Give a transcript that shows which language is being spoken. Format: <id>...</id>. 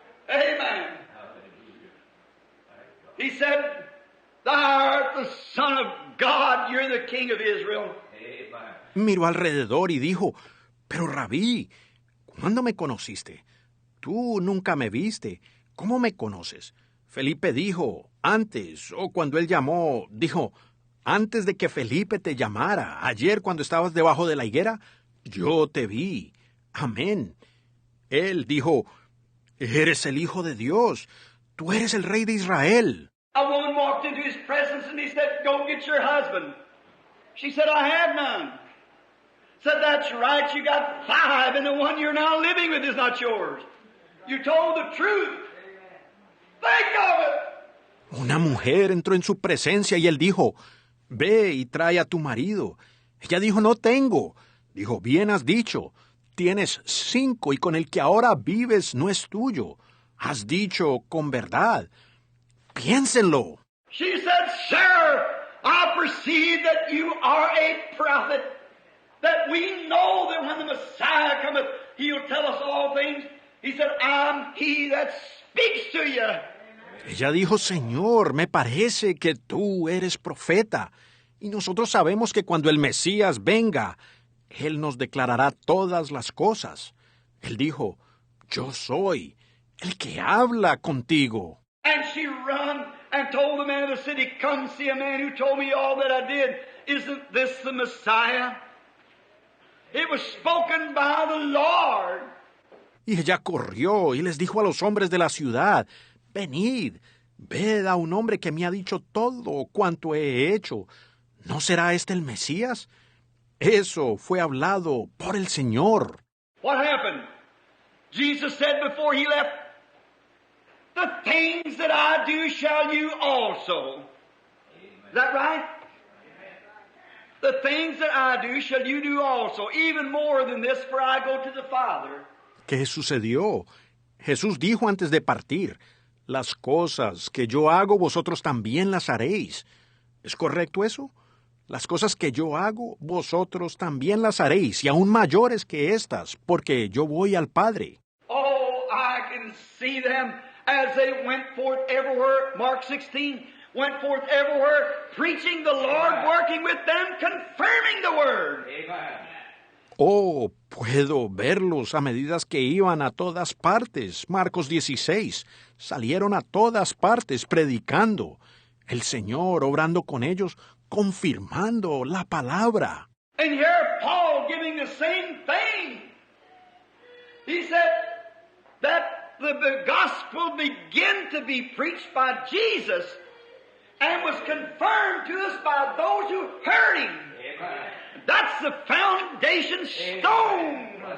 <en>Amen. He said, Thou art the Son of God. You're the King of Israel.</en> <es>Miró alrededor y dijo, Pero Rabí, ¿cuándo me conociste? Tú nunca me viste. ¿Cómo me conoces? Felipe dijo, antes, o cuando él llamó, dijo, antes de que Felipe te llamara, ayer cuando estabas debajo de la higuera, yo te vi. Amén. Él dijo, eres el Hijo de Dios. Tú eres el Rey de Israel.</es> <en>A woman walked into his presence and he said, Go get your husband. She said, I have none. Said, That's right, you got 5 and the one you're now living with is not yours. You told the truth. Think of it.</en> <es>Una mujer entró en su presencia y él dijo, Ve y trae a tu marido. Ella dijo, no tengo. Dijo, bien has dicho. Tienes 5 y con el que ahora vives no es tuyo. Has dicho con verdad. Piénsenlo.</es> <en>She said, Sir, I perceive that you are a prophet, that we know that when the Messiah cometh, he'll tell us all things. He said, I'm he that speaks to you.</en> <es>Ella dijo, Señor, me parece que tú eres profeta, y nosotros sabemos que cuando el Mesías venga, Él nos declarará todas las cosas. Él dijo, yo soy el que habla contigo.</es> <en>And she run and told the man of the city, Come see a man who told me all that I did. Isn't this the Messiah? It was spoken by the Lord.</en> <es>Y ella corrió y les dijo a los hombres de la ciudad, venid, ved a un hombre que me ha dicho todo cuanto he hecho. ¿No será este el Mesías? Eso fue hablado por el Señor.</es> <en>What happened? Jesus said before he left, The things that I do shall you also. Is that right? The things that I do shall you do also, even more than this, for I go to the Father.</en> <es>¿Qué sucedió? Jesús dijo antes de partir, las cosas que yo hago vosotros también las haréis. ¿Es correcto eso? Las cosas que yo hago vosotros también las haréis, y aún mayores que estas, porque yo voy al Padre.</es> <en>Oh, I can see them as they went forth everywhere, Mark 16, went forth everywhere, preaching the Lord, working with them, confirming the Word. Amen.</en> <es>Oh, puedo verlos a medida que iban a todas partes. Marcos 16. Salieron a todas partes predicando. El Señor obrando con ellos, confirmando la palabra.</es> <en>And here Paul giving the same thing. He said that the gospel began to be preached by Jesus and was confirmed to us by those who heard him. Amen. That's the foundation stone.</en>